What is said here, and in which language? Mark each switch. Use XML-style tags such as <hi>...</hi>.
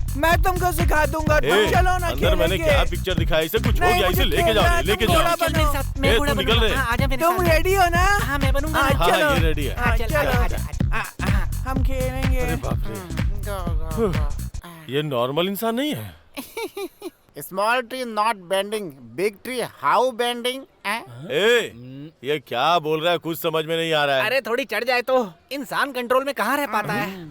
<hi>मैं तुमको सिखा दूंगा, तुम चलो ना अंदर मैंने खेलेंगे। क्या पिक्चर दिखाया, इसे कुछ हो गया, इसे लेके जाओ, लेके जाओ। ए, तू निकल रहे। तुम रेडी हो ना? हाँ मैं बनूंगा। हाँ, चलो ये रेडी है। चलो, हम खेलेंगे। अरे बाप रे, ये नॉर्मल इंसान नहीं है।</hi> <en>Small tree not bending, big tree how bending?</en> <hi>ए, ये क्या बोल रहा है, कुछ समझ में नहीं आ रहा है। अरे थोड़ी चढ़ जाए तो इंसान कंट्रोल में कहाँ रह पाता है।</hi>